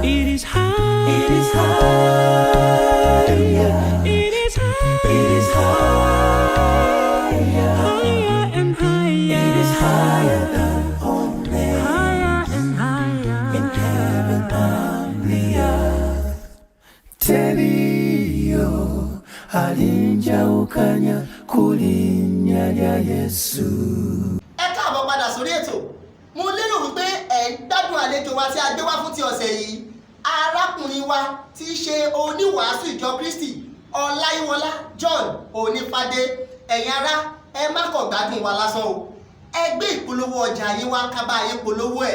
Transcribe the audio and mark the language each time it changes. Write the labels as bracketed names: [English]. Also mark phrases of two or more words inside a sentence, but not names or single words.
[English] It is higher. It is higher. It is higher. It is higher. Higher and higher. It is higher than on earth. Higher and higher in heaven and the earth. Telio alinja ukanya kulinya ya Yesu. [Yoruba] Ẹ káàbọ̀ padà sórí ètò. Mo lérò wípé ẹ ń gbádùn àlejò wa tí a gbé wá fún ti ọ̀sẹ̀ yìí. Arákùnrin wa tí í ṣe oníwàásù ìjọ Kristi Ọláyíwọlá John Onífádé. Ẹ̀yin ará, ẹ má kàn gbádùn wa lásán o. Ẹ gbé ìpolówó ọjà yín wá ká bá yín polówó ẹ̀.